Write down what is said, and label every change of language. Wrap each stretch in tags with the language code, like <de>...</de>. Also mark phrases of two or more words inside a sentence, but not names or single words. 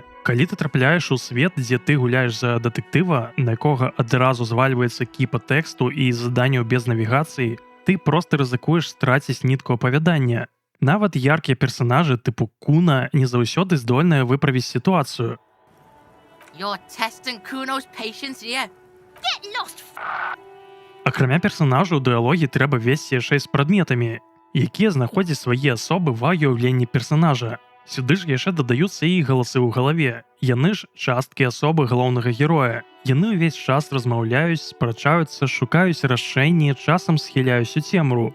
<be>Калі ты трапляеш у свет, дзе ты гуляеш за дэтэктыва, на якога адразу звальваецца кіпа тэксту і заданняў без навігацыі, ты проста рызыкуеш страціць нітку апавядання. Нават яркія персанажы тыпу Куна не заўсёды здольныя выправіць сітуацыю.</be> <en>You're testing Kuno's patience here. Get lost.</en> <be>Акрамя персанажаў у дыялогі трэба весці яшчэ з прадметамі, якія знаходзяць свае асобы ва ўяўленні персанажа. Сюды ж яшчэ дадаюцца і галасы ў галаве. Яны ж часткі асобы галоўнага героя. Яны ўвесь час размаўляюць, спрачаюцца, шукаюць рашэнні, часам схіляюць у цемру.</be>